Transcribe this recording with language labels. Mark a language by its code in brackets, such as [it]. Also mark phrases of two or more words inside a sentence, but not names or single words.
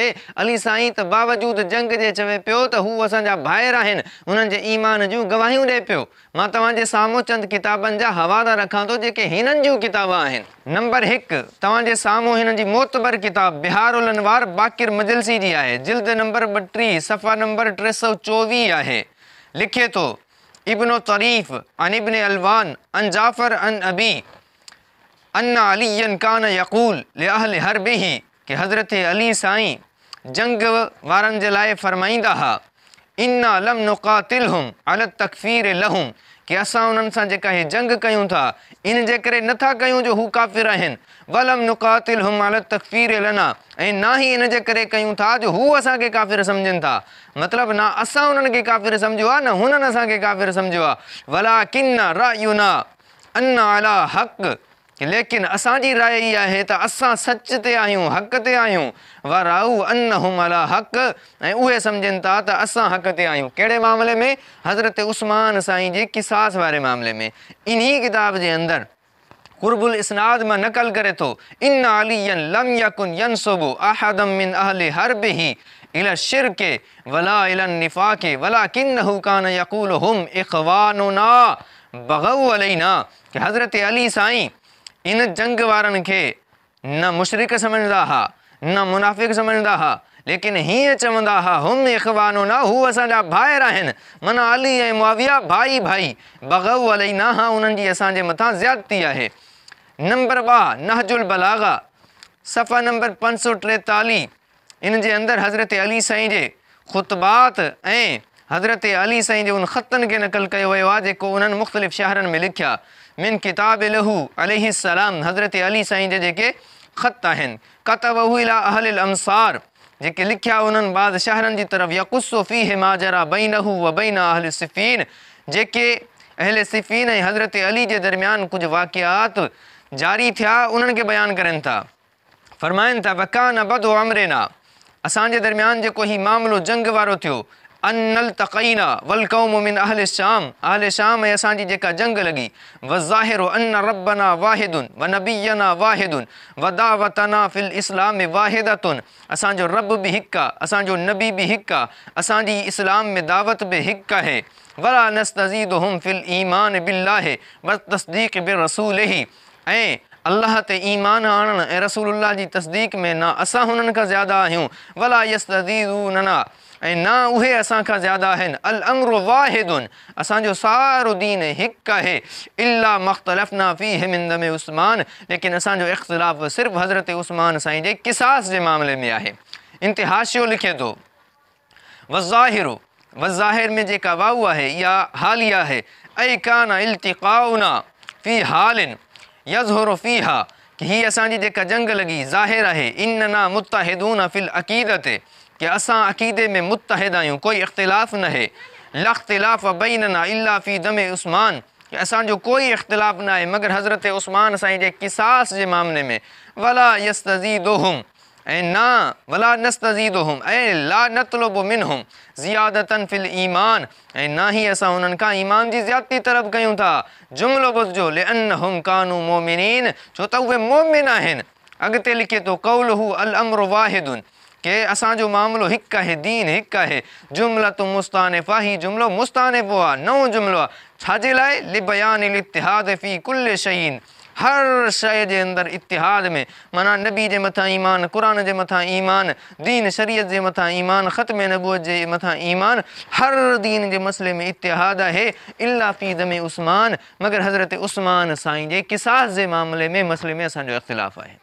[sd] अली साईं त बावजूद जंग जे चवे पियो त हू असांजा भाइर आहिनि, हुननि जे ईमान जूं गवाहियूं ॾिए पियो। मां तव्हांजे साम्हूं चंद किताबनि जा हवाला रखां थो जेके हिननि जूं किताब आहिनि। नंबर 1 तव्हांजे साम्हूं हिननि जी मोतबर किताब बिहारुल अनवार बाक़िर मजलसी जी आहे, जिल्द नंबर 32 सफ़ा नंबर 324 आहे। लिखे थो [ar] ابن طريف عن ابن علوان عن جعفر عن أبي أن عليا كان يقول لأهل حربه, [sd] कि हज़रत अली साईं जंग वारनि जे लाइ फ़रमाईंदा हुआ, [ar] إنا لم نقاتلهم على تكفير لهم, [sd] कि असां उन्हनि सां जेका ही जंग कयूं था इन जे करे नथा कयूं जो हू काफ़िर आहिनि, [ar] ولم نقاتلهم على تكفير لنا, [sd] ऐं ना ही इन जे करे कयूं था जो हू असांखे काफ़िर सम्झनि था। मतिलबु न असां उन्हनि खे काफ़िर सम्झो आहे, न हुननि असांखे काफ़िर सम्झो आहे। [ar] ولكن رأينا أنا على حق, [sd] लेकिन असांजी राय इहा आहे त असां सच ते आहियूं, हक़ ते आहियूं। [ar] ورأوا أنهم على حق, [sd] ऐं उहे सम्झनि था त असां हक़ ते आहियूं। कहिड़े मामले में? हज़रत उस्मान साईं जे क़िसास वारे मामले में। इन्ही किताब जे अंदरि कुर्बुल इस्नाद मां नक़ल करे थो, [ar] إن عليا لم يكن ينسب أحدا من أهل حربه إلى شرك ولا إلى نفاق ولكنه كان يقول هم إخواننا بغوا علينا, [sd] कि हज़रत अली साईं इन जंग वारनि खे न मुशरिक सम्झंदा हुआ, न मुनाफ़िक़ सम्झंदा हुआ, लेकिन हीअं चवंदा हुआ [ar] هم إخواننا, [sd] हू असांजा भाइर आहिनि, माना अली ऐं मुआविया भाई भाई। [ar] بغوا علينا, [sd] हा उन्हनि जी असांजे मथां ज़्यादती आहे। नंबर 2 नहजुल बलागा सफ़ा नंबर 543, इन जे अंदरि हज़रत अली साईं जे ख़ुतबात ऐं हज़रत अली साईं जे उन ख़तनि खे नक़ल कयो वियो आहे जेको उन्हनि मुख़्तलिफ़ शहरनि में लिखिया। [ar] من كتاب له عليه السلام, [sd] हज़रत अली साईं जे जेके ख़त आहिनि, [ar] كتبه إلى أهل الأمصار, [sd] जेके लिखिया उन्हनि बाद शहरनि जी तरफ़, [ar] يقص فيه ما جرى بينه وبين أهل صفين, [sd] जेके अहले सिफ़ीन ऐं हज़रत अली जे दरमियान कुझु वाक़ियात जारी थिया उन्हनि खे बयानु करनि था। फ़रमाइनि था [ar] وكان بدء أمرنا, [sd] असांजे दरमियान जेको ही मामिलो जंग वारो थियो, [ar] أنا التقينا والقوم من أهل الشام, [sd] अहल शाम ऐं असांजी जेका जंग लॻी, [ar] وظاهر أن ربنا واحد ونبينا واحد ودعوتنا في الإسلام واحدة, [sd] असांजो रब बि हिकु आहे, असांजो नबी बि हिकु आहे, असांजी इस्लाम में दावत बि हिकु आहे। [ar] ولا نستزيدهم في الإيمان بالله وتصديق برسوله, [sd] ऐं अल्लाह ते ईमान आणणु ऐं रसूलुल्लाह जी तस्दीक़ में न असां हुननि खां ज़्यादा आहियूं। [ar] ولا يستزيدوننا, [sd] ऐं न उहे असां खां ज़्यादा आहिनि। [ar] الأمر واحد, [sd] असांजो सारो दीन हिकु आहे। [ar] إلا ما اختلفنا فيه من دم عثمان, [sd] लेकिन असांजो इख़्तिलाफ़ सिर्फ़ु हज़रत उस्मान साईं जे क़िसास जे मामले में आहे। इंतिहाशियो लिखे थो वज़ाहिरु, वज़ाहिर में जेका वाउ आहे इहा हालिया आहे। ऐं [ar] كان التقاؤنا في حال يظهر فيها, [sd] कि हीअ असांजी जेका जंग लॻी ज़ाहिर आहे। [ar] إننا متحدون في العقيدة, [sd] कि असां अक़ीदे में मुत्तहिद आहियूं, कोई इख़्तिलाफ़ न आहे। [ar] لا اختلاف بيننا إلا في دم عثمان, [sd] कि असांजो कोई इख़्तिलाफ़ न आहे मगर हज़रत उस्मान साईं जे क़िसास जे मामले में। [ar] ولا يستزيدهم, [sd] ऐं न [ar] ولا نستزيدهم [sd] ऐं [ar] لا نطلب منهم زيادة في الإيمان, [sd] ऐं न ही असां हुननि खां ईमान जी ज़्यादती तलब कयूं था। जुमिलो ॿुधिजो, [ar] لأنهم كانوا مؤمنين, [sd] छो त उहे मोमिन आहिनि। अॻिते लिखे थो [ar] قوله الأمر واحد, [sd] के असांजो मामिलो हिकु आहे, दीन हिकु आहे। [ar] جملة مستأنفة, [sd] ही जुमिलो मुस्तानिफ़ो आहे, नओं जुमिलो आहे। छाजे लाइ? [ar] لبيان الاتحاد في كل شيء, [sd] हर शइ जे अंदरि इतिहाद में, माना नबी जे मथां ईमान, क़ुर जे मथां ईमान, दीन शरीयत जे मथां ईमान, ख़त्म नबूअत जे मथां ईमान, हर दीन जे मसइले में इतिहाद आहे। [ar] إلا في دم عثمان, [sd] मगर हज़रत उस्मान साईं जे क़िसास जे मामले में मसइले में असांजो इख़्तिलाफ़ आहे।